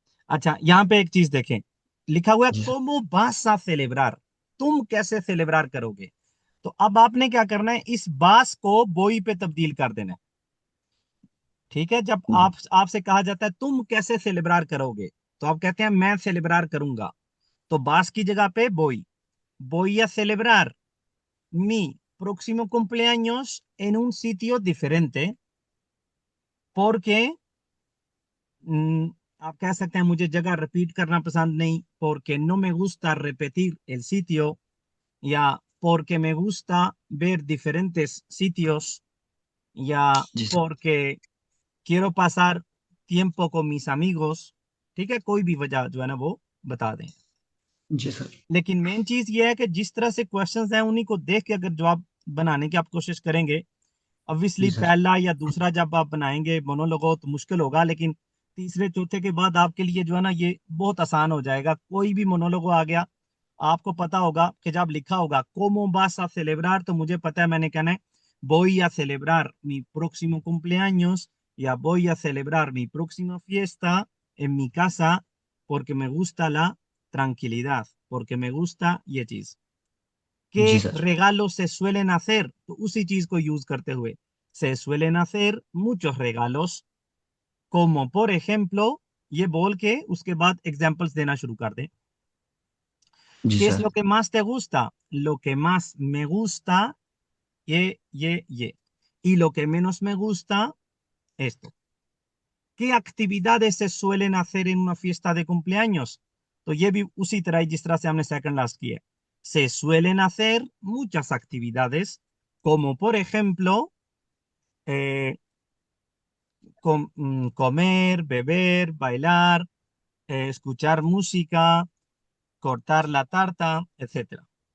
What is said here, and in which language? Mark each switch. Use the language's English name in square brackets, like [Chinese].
[Hindi] अच्छा, यहाँ पे एक चीज देखें, लिखा हुआ है Gisar, [Spanish] cómo vas a celebrar, [Hindi] तुम कैसे सेलिब्रेट करोगे। तो अब आपने क्या करना है, इस बास को बोई पे तब्दील कर देना है। ठीक है, जब आपसे कहा जाता है तुम कैसे सेलिब्रेट करोगे, तो आप कहते हैं मैं सेलिब्रेट करूंगा, तो बास की जगह पे बोई, [Spanish] voy a celebrar mi próximo cumpleaños en un sitio diferente porque, [Hindi] आप कह सकते हैं मुझे जगह रिपीट करना पसंद नहीं, [Spanish] porque no me gusta repetir el sitio, [Hindi] या [Spanish] porque me gusta ver diferentes sitios, [Hindi] या Gisar, [Spanish] porque quiero pasar tiempo con mis amigos। [Hindi] ठीक है, कोई भी वजह जो है ना वो बता दें। Gisar. लेकिन मेन चीज ये है कि जिस तरह से क्वेश्चंस हैं उन्हीं को देख के अगर जवाब बनाने की आप कोशिश करेंगे, ऑब्वियसली Gisar. पहला या दूसरा जब आप बनाएंगे मोनोलॉग हो तो मुश्किल होगा, लेकिन तीसरे चौथे के बाद आपके लिए जो है ना ये बहुत आसान हो जाएगा। कोई भी मोनोलॉग आ गया, आपको पता होगा कि जब लिखा होगा कोमो बासा सेलेब्रार, तो मुझे पता है मैंने कहना है [Spanish] voy a celebrar mi próximo cumpleaños, ya voy a celebrar mi próxima fiesta en mi casa porque me gusta la tranquilidad, porque me gusta [Hindi] ये चीज। जी [Spanish] ¿Qué [Hindi] sir. [Spanish] regalos se suelen hacer? [Hindi] तो उसी चीज को यूज करते हुए [Spanish] se suelen hacer muchos regalos, como por ejemplo, [Hindi] ये बोल के उसके बाद एग्जांपल्स देना शुरू कर दे। जी [Spanish] ¿Qué es [Hindi] sir. [Spanish] lo que más te gusta? Lo que más me gusta, ये। Y lo que menos me gusta, esto। ¿Qué actividades se suelen hacer en una fiesta de cumpleaños? [Hindi] तो ये भी उसी तरह ही जिस तरह से हमने सेकंड लास्ट किया। [Spanish] Se suelen hacer muchas actividades, como por ejemplo, eh, comer, beber, bailar, escuchar música, cortar la tarta, etcétera।